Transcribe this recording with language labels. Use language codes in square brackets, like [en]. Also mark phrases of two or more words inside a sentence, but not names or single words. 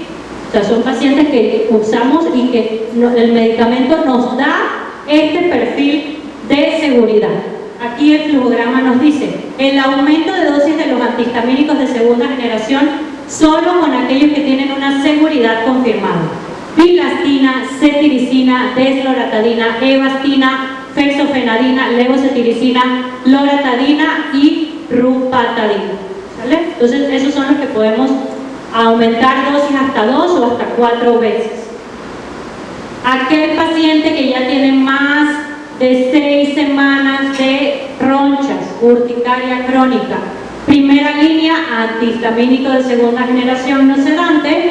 [es] O sea, son pacientes que usamos y que el medicamento nos da este perfil de seguridad. Aquí el flujograma nos dice el aumento de dosis de los antihistamínicos de segunda generación solo con aquellos que tienen una seguridad confirmada: bilastina, cetiricina, desloratadina, evastina, fexofenadina, levocetiricina, loratadina y rupatadina, ¿vale? Entonces esos son los que podemos aumentar dosis hasta 2 o hasta 4 veces. Aquel paciente que ya tiene más de 6 semanas de ronchas, urticaria crónica, primera línea, antihistamínico de segunda generación no sedante.